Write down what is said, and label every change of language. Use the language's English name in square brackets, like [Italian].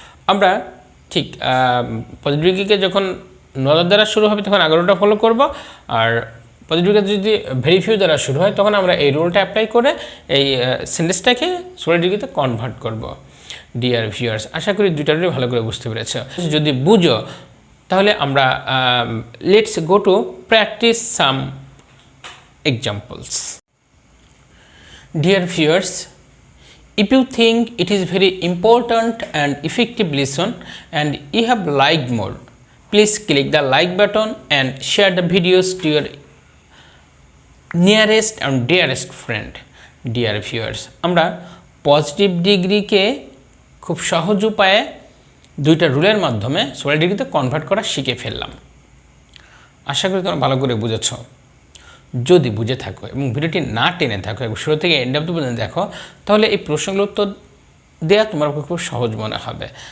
[Bangla] আমরা ঠিক পজিটিভ ডিগ্রিকে যখন নদার দ্বারা শুরু হবে তখন 11টা ফলো করব, আর পজিটিভ ডিগ্রি যদি ভেরি ফিউ দ্বারা শুরু হয় তখন আমরা এই রুলটা অ্যাপ্লাই করে এই সেন্টেন্সটাকে সুপারলেটিভ ডিগ্রিতে কনভার্ট করব। ডিয়ার ভিউয়ার্স, আশা করি দুইটা রুলই ভালো করে বুঝতে পেরেছ। যদি বুঝো তাহলে আমরা [English] Let's go to practise some examples. Dear viewers, if you think it is very important and effective lesson and you have liked more, please click the like button and share the videos to your nearest and dearest friend. Dear viewers, [Bangla] আমরা positive ডিগ্রিকে খুব সহজ উপায়ে দুইটা রুলের মাধ্যমে solar ডিগ্রিতে convert করা শিখে ফেললাম। আশা করি তোমরা ভালো করে বুঝেছ। যদি বুঝে থাকো এবং ভিডিওটি না টেনে থাকো এবং শুরু থেকে এন্ড অব্দি পর্যন্ত দেখো, তাহলে এই প্রশ্নগুলোর উত্তর দেওয়া তোমার খুব সহজ মনে হবে।